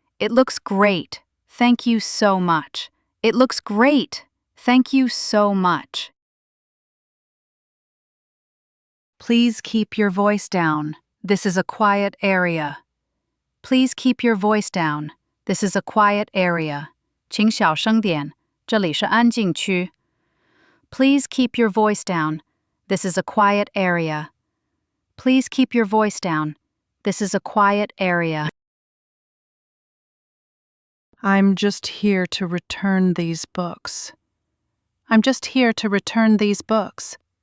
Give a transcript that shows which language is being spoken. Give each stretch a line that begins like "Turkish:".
English: It looks great. Thank you so much. It looks great. Thank you so much. Please keep your voice down. This is a quiet area. Please keep your voice down. This is a quiet area.
Chinese: 请小声点，这里是安静区。
English: Please keep your voice down. This is a quiet area. Please keep your voice down. This is a quiet area. I'm just here to return these books. I'm just here to return these books.